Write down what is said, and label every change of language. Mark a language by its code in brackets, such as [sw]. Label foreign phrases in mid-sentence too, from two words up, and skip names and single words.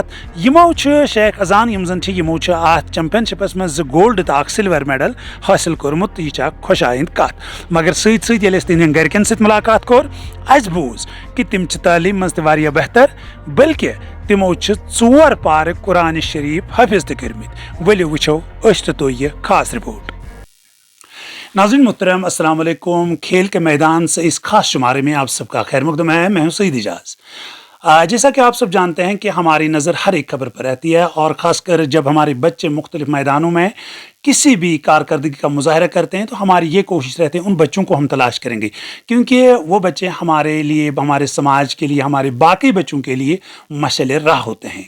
[ks] یمو چھُ شیخ اذان یم زن چھِ یمو چھُ اتھ چیمپین شپس مز 2 گولڈ تو 1 [en] silver medal [ks] حٲصِل کوٚرمُت تہٕ یہِ چھِ اکھ خۄشایِند کتھ۔ مگر سۭتۍ سۭتۍ ییٚلہِ أسۍ تہنٛدٮ۪ن گرِکٮ۪ن سۭتۍ ملاقات کوٚر اسہِ بوٗز کہ تم چھِ تعلیٖم منٛز تہِ واریاہ بہتر، بلکہ تمو چھِ 4 پارٕ قرآن شریف حٲفظ تہِ کٔرمٕتۍ۔ ؤلِو وٕچھو أسۍ تہٕ تُہۍ یہ خاص رپورٹ۔ [ur] ناظرین محترم السلام علیکم۔ کھیل کے میدان سے اس خاص شمارے میں آپ سب کا خیر مقدم ہے، میں ہوں سعید اجاز۔ جیسا کہ آپ سب جانتے ہیں کہ ہماری نظر ہر ایک خبر پر رہتی ہے، اور خاص کر جب ہمارے بچے مختلف میدانوں میں کسی بھی کارکردگی کا مظاہرہ کرتے ہیں تو ہماری یہ کوشش رہتی ہے ان بچوں کو ہم تلاش کریں گے، کیونکہ وہ بچے ہمارے لیے، ہمارے سماج کے لیے، ہمارے باقی بچوں کے لیے مشعل راہ ہوتے ہیں۔